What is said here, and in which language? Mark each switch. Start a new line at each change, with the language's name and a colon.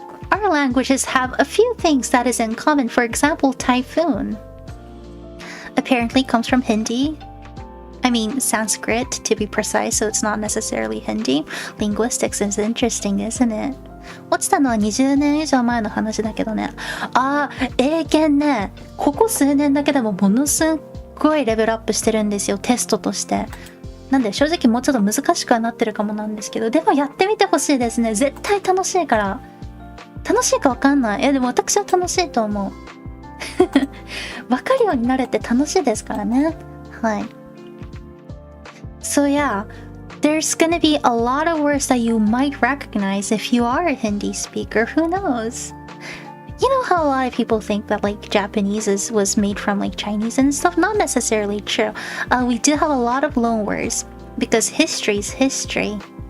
English: Our languages have a few things that is in common. For example, typhoon apparently comes from Hindi. I mean Sanskrit to be precise, so it's not necessarily Hindi. Linguistics is interesting, isn't it?
Japanese: 落ちたのは20年以上前の話だけどね。英検ね、ここ数年だけでもものすごいレベルアップしてるんですよ、テストとして。なんで正直もうちょっと難しくはなってるかもなんですけど、でもやってみてほしいですね。絶対楽しいから。楽しいかわかんない。でも私は楽しいと思う。わかるようになれて楽しいですからね。はい。
English: So yeah, there's gonna be a lot of words that you might recognize if you are a Hindi speaker. Who knows? You know how a lot of people think that like Japanese was made from like Chinese and stuff? Not necessarily true. We do have a lot of loan words because history is history.